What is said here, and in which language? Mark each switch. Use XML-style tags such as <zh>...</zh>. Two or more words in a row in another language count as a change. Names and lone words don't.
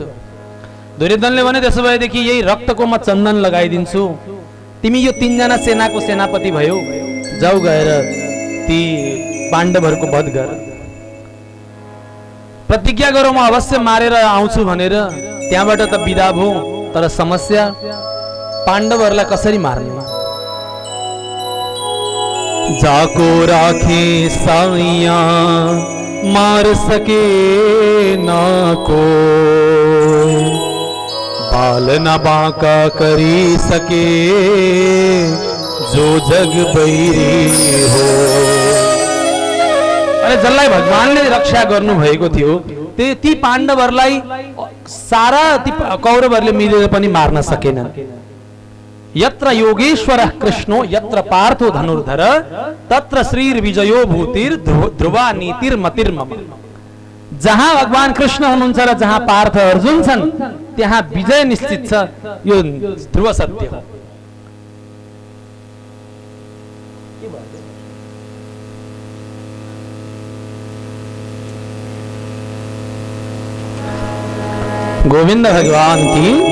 <ne>दुर्योधनले भने त्यसो भएदेखि यही रक्तको म चन्दन लगाइदिन्छु, तिमी यो 3 जना सेनाको सेनापति भयो, जाऊ गएर ती पाण्डवहरूको वध गर, प्रतिज्ञा गरौ म अवश्य मारेर आउँछु भनेर। त्यहाँबाट त बिदा भो, तर समस्या पाण्डवहरूलाई कसरी मार्ने?</ne> <hi>जाको राखे साइया मार सके ना को, बाल न बांका करी सके जो जग बैरी हो।</hi> <ne>अरे जसलाई भगवानले रक्षा गर्नु भएको थियो ती पाण्डवहरूलाई सारा ती कौरवहरूले मिलेर पनि मार्न सकेनन्।</ne> <sa>यत्र योगेश्वरः कृष्णो यत्र पार्थो धनुर्धर तत्र श्रीर्विजयो भूतिर ध्रुवा नीतिर्मतिर्मम।</sa> <ne>जहाँ भगवान कृष्ण हुनुहुन्छ र जहाँ पार्थ अर्जुन छन् त्यहाँ विजय निश्चित छ, यो ध्रुव सत्य हो।</ne> <hi>गोविन्द भगवान की।</hi>